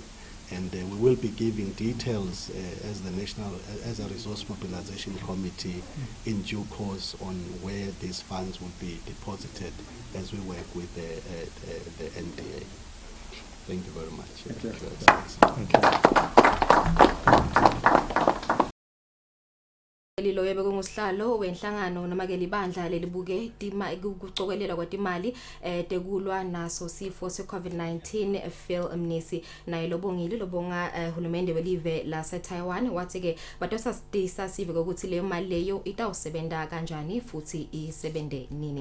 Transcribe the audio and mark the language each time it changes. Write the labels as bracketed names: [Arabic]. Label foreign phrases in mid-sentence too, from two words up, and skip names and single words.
[English] And we will be giving details as a resource mobilization committee in due course on where these funds will be deposited as we work with the NDA. Thank you very much. Thank you. [Swati] Lilo yebe kungusihlalo wenhlangano noma ke libandla lelibuke kucokelela kwatimali tekulwa naso sifo seCovid-19 Phil Mnisi naye lobongile lobonga hulumende welive lase Taiwan wathi ke batosastisa sive ukuthi leyo mali leyo itawusebenta kanjani futhi isebende nini.